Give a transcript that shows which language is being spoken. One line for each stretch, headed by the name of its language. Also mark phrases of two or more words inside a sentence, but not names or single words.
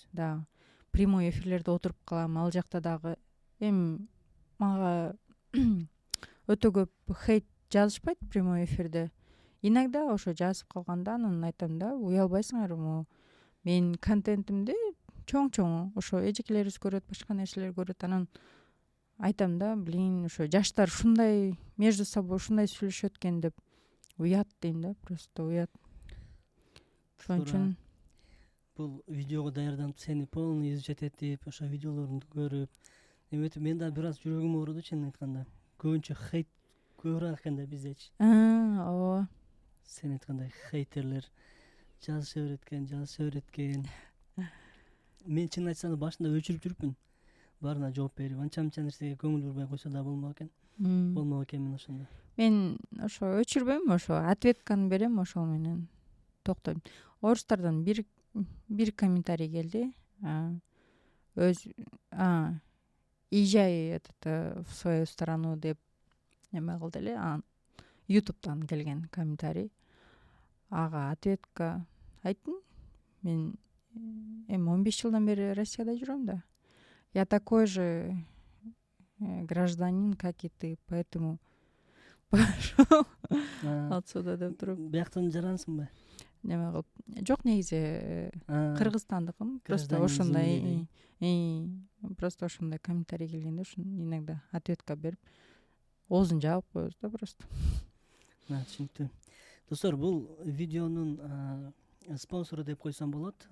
Kyrgyz: да
Russian: прямой эфирлерде
Kyrgyz: отуруп калам, ал жакта дагы эми мага өтө көп хейт жазышпайт прямой эфирде. Иногда ошо жазып калганда анан айтам да, уялбайсыңарбы, менин контентимди чоң ошо эжекелерибиз көрөт, башка нерселер көрөт. Анан айтам да, блин, ошо жаштар ушундай
Russian: между собой
Kyrgyz: ушундай сүйлөшөт экен деп уят дейм да, просто уят. Ошон үчүн Бул видеого даярданып сени
Russian: полный изучать
Kyrgyz: этип, ошо видеолоруңду көрүп, эметип мен да бир аз жүрөгүм ооруду чынын айтканда. Көбүнчө хейт көбүрөөк экен да биздечи. ооба. Сен айткандай хейтерлер жазыша берет экен. Мен чынын айтсам башында өчүрүп жүрүпмүн. Баарына жооп берип, анча нерсеге көңүл бурбай койсо да болмок экенмин ошондо. Мен ошо өчүрбөйм, ошо ответканы берем, ошол менен токтойм. Орустардан бир комментарий келди.
Russian: Езжай в свою страну
Kyrgyz: деп эме кылды эле. Ютубтан келген комментарий. Ага ответка айттым. Мен эми 15 жылдан бери Россияда жүрөм да.
Russian: Я такой же гражданин, как и ты, поэтому пошел отсюда
Kyrgyz: деп туруп. Бияктан жарансыңбы? Неме кылып, жок, негизи кыргызстандыкым. Просто ошондой просто ошондой комментарий келгенде ошон иногда ответка берип оозун жаап коебуз да просто. Түшүнүктүү. Достор, бул видеонун спонсору деп койсом болот.